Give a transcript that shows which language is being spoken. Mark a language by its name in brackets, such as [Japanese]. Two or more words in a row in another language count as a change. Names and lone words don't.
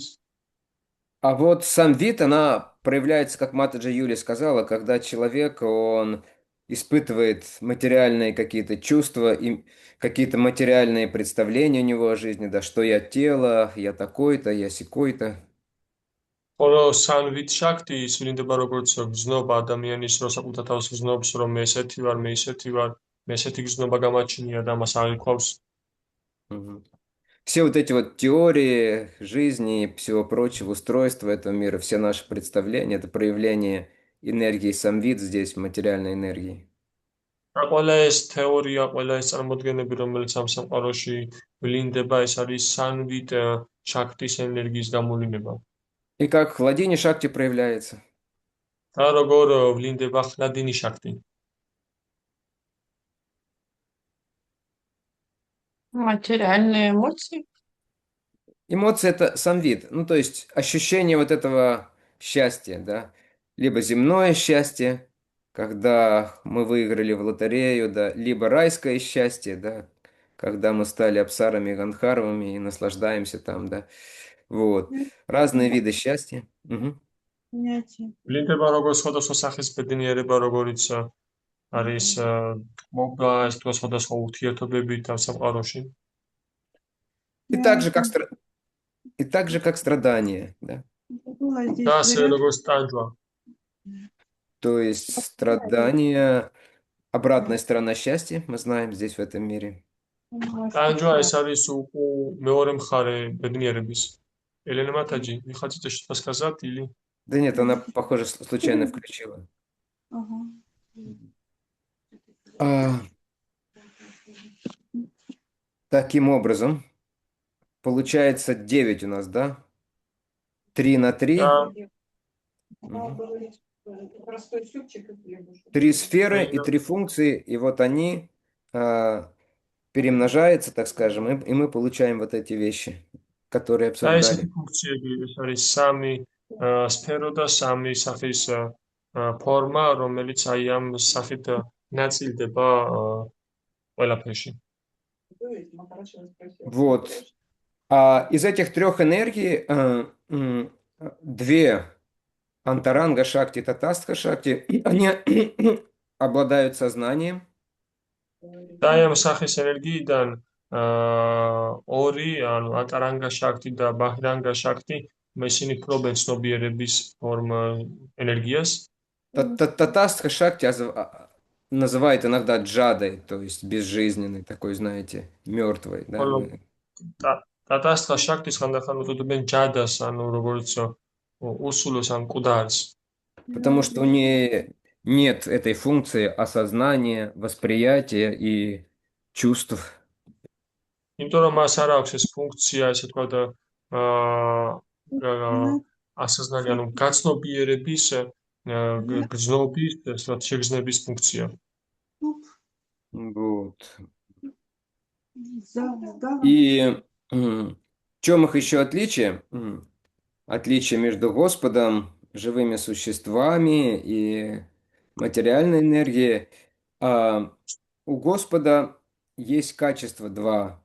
[Russian] А вот самвид, она проявляется, как Матаджи Юли сказала, когда человек, он испытывает материальные какие-то чувства и какие-то материальные представления у него о жизни, да, что я тело, я такой-то, я сякой-то. [Georgian] ხოლო სანვით შაქტი ის ვლინდება როგორც გზნობა ადამიანის რო საკუთარ თავს გზნობს რომ მე ესეთი ვარ, მე ისეთი ვარ, მე ესეთი გზნობა გამაჩნია და მას არ იკვლავს. Мгм. [Russian] Все вот эти вот теории жизни и всего прочего, устройства этого мира, все наши представления, это проявление энергии самвид здесь, в материальной энергии. [Georgian] და ყველა ეს თეორია, ყველა ეს წარმოდგენები, რომელიც ამ სამყაროში ვლინდება, ეს არის სანვით შაქტის ენერგიის გამოვლინება. [Russian] И как в Хладине Шакти проявляется. [Georgian] და როგორ ვლინდება ხლადინის შაქტი. [Russian] Материальные эмоции. Эмоции – это самвид, ну, то есть ощущение вот этого счастья, да, либо земное счастье, когда мы выиграли в лотерею, да, либо райское счастье, да, когда мы стали апсарами и ганхарвами и наслаждаемся там, да, вот, разные виды счастья. Мгм. Понятие. [Georgian] ვლინდება როგორც სხვადასხვა სახის ბედნიერება, როგორც არის მოგა, ეს თუ სხვადასხვა ურთიერთობები ამ სამყაროში. [Russian] И так же, как страдание, да. Было здесь [Georgian] და ასე [Russian] вариант. [Georgian] როგორც ტანჯვა. [Russian] То есть страдание, обратная сторона счастья, мы знаем здесь в этом мире. [Georgian] ტანჯვა ეს არის მეორე მხარე беднierების. [Russian] Елена Матаджи, вы хотите что-то сказать или? Да нет, она, похоже, случайно включила. Ага. Таким образом, получается 9 у нас, да? 3 на 3. Да. 3 сферы и 3 функции, и вот они перемножаются, так скажем, и мы получаем вот эти вещи, которые [Georgian] და ესეთი [Russian] обсуждали. [Georgian] ფუნქციები, ეს არის სამი სფერო და სამი სახის ფორმა, რომელიც აი ამ სახით ნაწილდება ყველაფერში. [Russian] Вот. А из этих 3 энергий 2 Антаранга Шакти, Татастха Шакти, они обладают сознанием, [Georgian] და ამ სახის ენერგიიდან ორი, ანუ ატარანგა შაქტი და ბაჰრანგა შაქტი, ისინი ფლობენ ცნობიერების ენერგიას. [Russian] Татастха Шакти называют иногда джадой, то есть безжизненной, такой, знаете, мертвой, да? [Georgian] ხოლო ტატასტხა შაქტის ხანდახან უწოდებენ ჯადას, ანუ როგორც უსულოს ან მკვდარს. [Russian] Потому что у нее нет этой функции осознания, восприятия и чувств. [Georgian] იმიტომ რომ მას არ აქვს ეს ფუნქცია, ესე თქვა და ასაზნარი, ანუ გაცნობიერების, გრძნობის, შეგრძნების ფუნქცია. [Russian] Вот. Да. И в чем их еще отличие? Отличие между Господом, живыми существами и материальной энергией. У Господа есть качество два.